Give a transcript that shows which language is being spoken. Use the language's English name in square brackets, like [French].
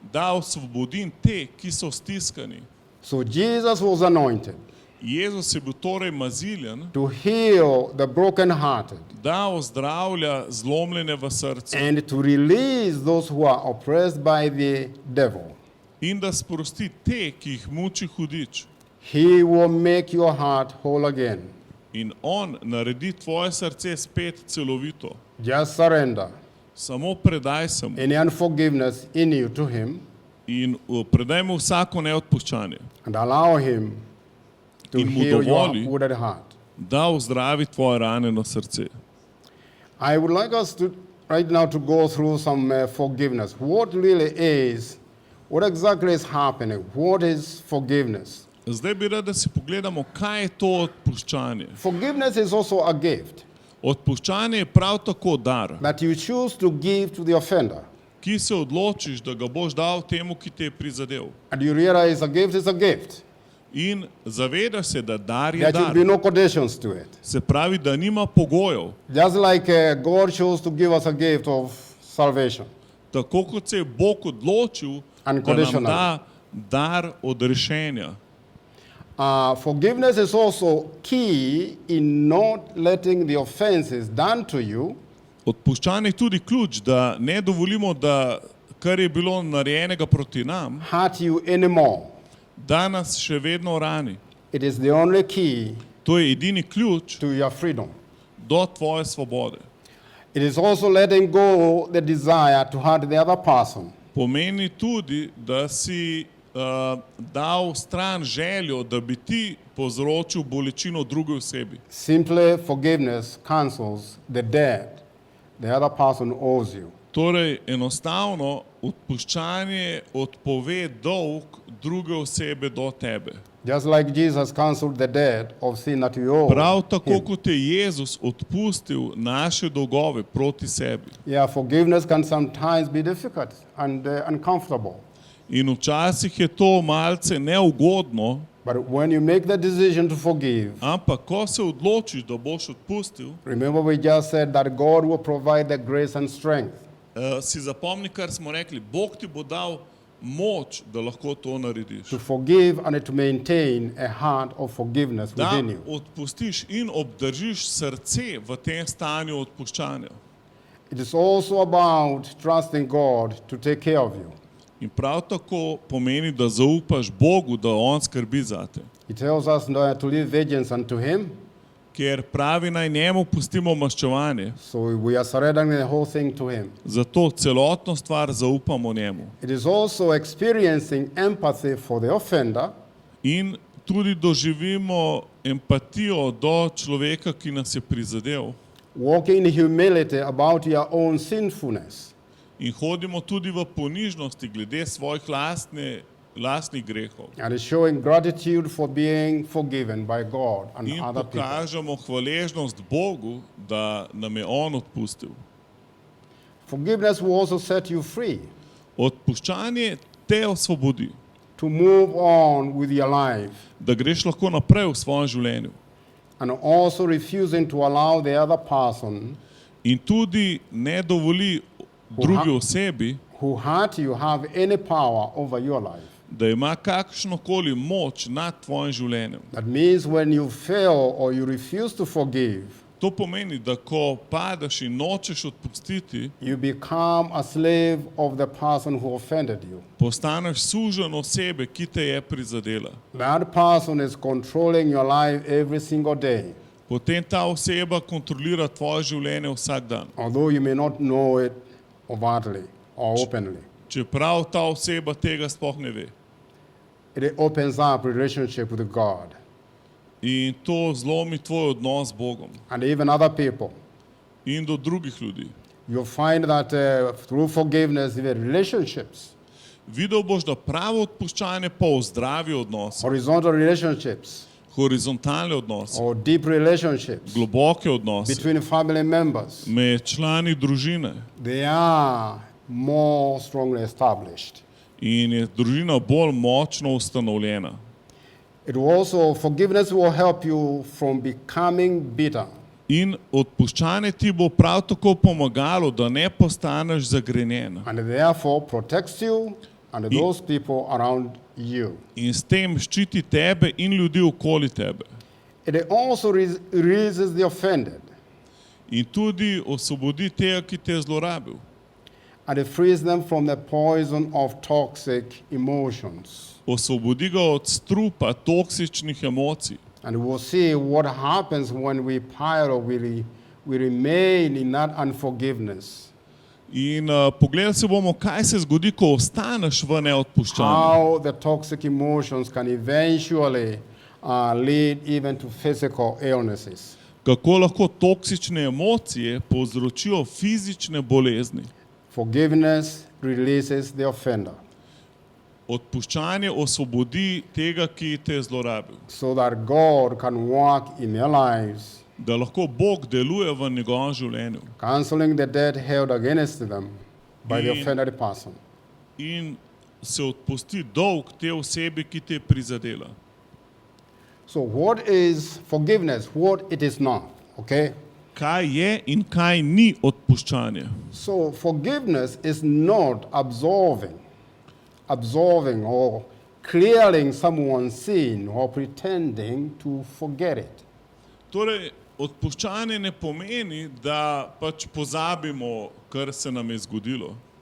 [Slovenian] Da osvobodim te, ki so stiskani. [English] So Jesus was anointed [Slovenian] Jezus je bil torej maziljen, [English] to heal the brokenhearted [Slovenian] da ozdravlja zlomljene v srcu [English] and to release those who are oppressed by the devil. [Slovenian] in da sprosti te, ki jih muči hudič. [English] He will make your heart whole again. [Slovenian] In on naredi tvoje srce spet celovito. [English] Just surrender [Slovenian] Samo predaj se mu [English] any unforgiveness in you to him [Slovenian] in predaj mu vsako neodpuščanje, [English] and allow him to [Slovenian] In mu [English] heal your [Slovenian] dovoli. [English] wounded heart. [Slovenian] da ozdravi tvoje ranjeno srce. [English] I would like us to right now to go through some forgiveness. What really is, what exactly is happening? What is forgiveness? [Slovenian] Zdaj bi rad, da si pogledamo, kaj je to odpuščanje. [English] Forgiveness is also a gift [Slovenian] Odpuščanje je prav tako dar, [English] that you choose to give to the offender. [Slovenian] ki se odločiš, da ga boš dal temu, ki te je prizadel. [English] And you realize a gift is a gift. [Slovenian] In zavedaš se, da dar je [English] There should be [Slovenian] dar. [English] no conditions to it. [Slovenian] Se pravi, da nima pogojev. [English] Just like God chose to give us a gift of salvation. [Slovenian] Tako kot se je Bog odločil, da nam [English] Unconditional. [Slovenian] da dar odrešenja. [English] Forgiveness is also key in not letting the offenses done to you [Slovenian] Odpuščanje je tudi ključ, da ne dovolimo, da kar je bilo narejenega proti nam, [English] hurt you anymore. [Slovenian] da nas še vedno rani. [English] It is the only key [Slovenian] To je edini ključ [English] to your freedom. [Slovenian] do tvoje svobode. [English] It is also letting go the desire to hurt the other person. [Slovenian] Pomeni tudi, da si dal stran željo, da bi ti povzročil bolečino drugi osebi. [English] Simply forgiveness cancels the debt the other person owes you. [Slovenian] Torej, enostavno odpuščanje odpove dolg druge osebe do tebe. [English] Just like Jesus canceled the debt of sin that you owe [Slovenian] Prav tako, [English] him. [Slovenian] kot je Jezus odpustil naše dolgove proti sebi. [English] Yeah, forgiveness can sometimes be difficult and uncomfortable. [Slovenian] In včasih je to malce neugodno, [English] But when you make the decision to forgive, [Slovenian] ampak ko se odločiš, da boš odpustil, [English] remember we just said that God will provide the grace and strength. [Slovenian] si zapomni, kar smo rekli, Bog ti bo dal moč, da lahko to narediš. [English] to forgive and to maintain a heart of forgiveness [Slovenian] Da [English] within you. [Slovenian] odpustiš in obdržiš srce v tem stanju odpuščanja. [English] It is also about trusting God to take care of you. [Slovenian] In prav tako pomeni, da zaupaš Bogu, da On skrbi zate. [English] He tells us to leave vengeance unto Him, [Slovenian] Ker pravi, naj njemu pustimo maščevanje. [English] so we are surrendering the whole thing to Him. [Slovenian] Zato celotno stvar zaupamo njemu. [English] It is also experiencing empathy for the offender [Slovenian] In tudi doživimo empatijo do človeka, ki nas je prizadel. [English] walking in humility about your own sinfulness, [Slovenian] In hodimo tudi v ponižnosti glede svojih lastnih grehov. [English] and showing gratitude for being forgiven by God and [Slovenian] In [English] other people. [Slovenian] pokažemo hvaležnost Bogu, da nam je On odpustil. [English] Forgiveness will also set you free [Slovenian] Odpuščanje te osvobodi, [English] to move on with your life, [Slovenian] da greš lahko naprej v svojem življenju. [English] and also refusing to allow the other person [Slovenian] In tudi ne dovoli drugi osebi, [English] who hurt you have any power over your life. [Slovenian] da ima kakšnokoli moč nad tvojim življenjem. [English] That means when you fail or you refuse to forgive, [Slovenian] To pomeni, da ko padeš in nočeš odpustiti, [English] you become a slave of the person who offended you. [Slovenian] postaneš sužen osebe, ki te je prizadela. [English] That person is controlling your life every single day, [Slovenian] Potem ta oseba kontrolira tvoje življenje vsak dan. [English] although you may not know it overtly or openly. [Slovenian] Čeprav ta oseba tega sploh ne ve. [English] It opens up relationship with God [Slovenian] In to zlomi tvoj odnos z Bogom [English] and even other people. [Slovenian] in do drugih ljudi. [English] You'll find that through forgiveness, even relationships, [Slovenian] Videl boš, da pravo odpuščanje pa ozdravi odnose, [English] horizontal relationships, [Slovenian] horizontalne odnose, [English] or deep relationships [Slovenian] globoke odnose [English] between family members, [Slovenian] med člani družine. [English] they are more strongly established. [Slovenian] In je družina bolj močno ustanovljena. [English] It will also, forgiveness will help you from becoming bitter. [Slovenian] In odpuščanje ti bo prav tako pomagalo, da ne postaneš zagrenjena. [English] And therefore protects you and those people around you. [Slovenian] In s tem ščiti tebe in ljudi okoli tebe. [English] It also releases the offended [Slovenian] In tudi osvobodi tega, ki te je zlorabil. [English] and it frees them from the poison of toxic emotions. [Slovenian] Osvobodi ga od strupa toksičnih emocij. [English] And we'll see what happens when we pile, we remain in that unforgiveness. [Slovenian] In pogledali se bomo, kaj se zgodi, ko ostaneš v neodpuščanju. [English] How the toxic emotions can eventually lead even to physical illnesses. [Slovenian] Kako lahko toksične emocije povzročijo fizične bolezni. [English] Forgiveness releases the offender [Slovenian] Odpuščanje osvobodi tega, ki te je zlorabil. [English] so that God can work in their lives, [Slovenian] Da lahko Bog deluje v njegovem življenju. [English] canceling the debt held against them by the [Slovenian] In- [English] offended person. [Slovenian] In se odpusti dolg te osebi, ki te je prizadela. [English] So what is forgiveness? What it is not, okay? [Slovenian] Kaj je in kaj ni odpuščanje? [English] So forgiveness is not absolving or clearing someone's sin or pretending to forget it. [Slovenian] Torej, odpuščanje ne pomeni, da pač pozabimo, kar se nam je zgodilo.